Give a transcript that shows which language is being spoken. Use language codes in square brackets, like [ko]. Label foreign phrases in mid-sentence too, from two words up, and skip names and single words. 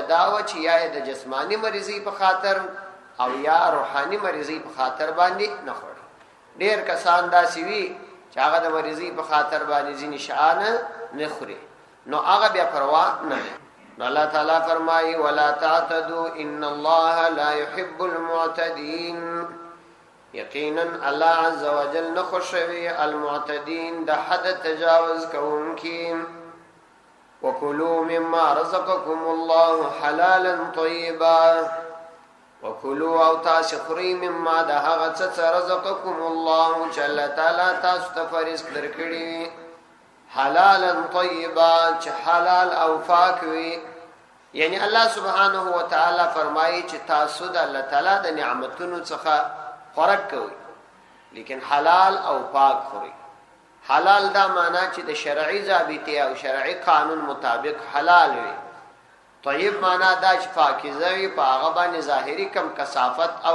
[ps] دا و چې یا د جسمانی مریضي په خاطر او یا روحاني مریضي په خاطر باندې نه خوړي ډېر کسان داسې وي چې هغه د مریضي په خاطر باندې ځینې شیان نه خوري نو هغه بیا پروا نه لري نو الله تعالی فرمایي [ar] ولا تعتدوا ان الله لا يحب المعتدين [ps] یقینا الله [ar] عز وجل [ps] نخوشوي المعتدين د حد تجاوز کوونکي [ar] وكلوا مما رزقكم الله حلالا طيبا [ps] وكلوا او تاسخري مما ده هغه څه [ar] رزقكم الله [ps] چې الله تعالی تاسو ته فرض درکړي [ar] حلالا طيبا [ps] چې حلال او پاک وي یعنی الله [ar] سبحانه و تعالی [ps] فرمایي چې تاسو د الله تعالی د نعمتونو څخه خوراک کوي لیکن حلال او پاک خوري حلال دا معنا چې د شرعي ضابطه او شرعي قانون مطابق حلال وي طيب معنا دا چې پاکیزه وي په هغه باندې ظاهري کم کثافت او